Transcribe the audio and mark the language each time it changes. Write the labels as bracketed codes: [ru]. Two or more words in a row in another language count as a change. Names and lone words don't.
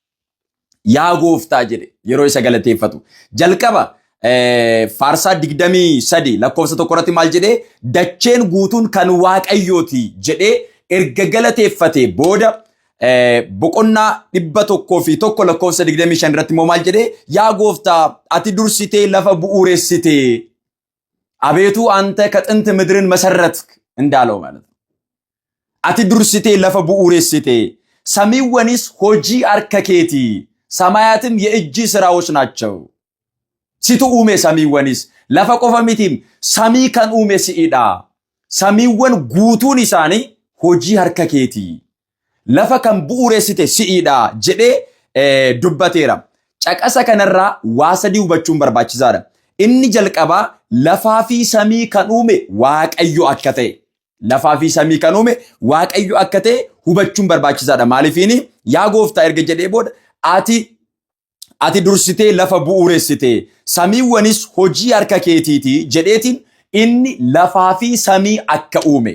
[om] Yaa gooftaa jedhe yeroo isa galateeffatu. Jalqaba Faarsaa 23 lakkoofsa tokko irratti maal jedhee? Dacheen guutuun kan Waaqayyooti jedhee erga galateeffate booda boqonnaa 101 lakkoofsa 25 irratti immoo maal jedhee? Yaa gooftaa, ati dursitee lafa bu'uureessite. [am] አቤቱ አንተ ከጥንት ምድርን መሰረትክ እንዳለው ማለት ነው። [om] ati dursitee lafa bu'uureessite samiiwwanis hojii harka keetii [am] ሰማያትም የእጅ ስራዎች ናቸው። [om] situ uume samiiwwanis lafa qofa miti samii kan uume siidha samiiwwan guutuun isaanii hojii harka keetii lafa kan bu'uureessite siidha jedhe dubbateera. Caqasa kanarraa waa sadii hubachuun barbaachisaadha. Inni jalqabaa lafaa fi samii kan uume Waaqayyo akka ta'e. Lafaa fi samii kan uume Waaqayyo akka ta'e hubachuun barbaachisaadha. Maaliifini yaa gooftaa erga jedhee booda ati dursitee lafa bu'uuressitee samiiwwanis hojii harka keetiiti jedheetiin inni lafaa fi samii akka uume.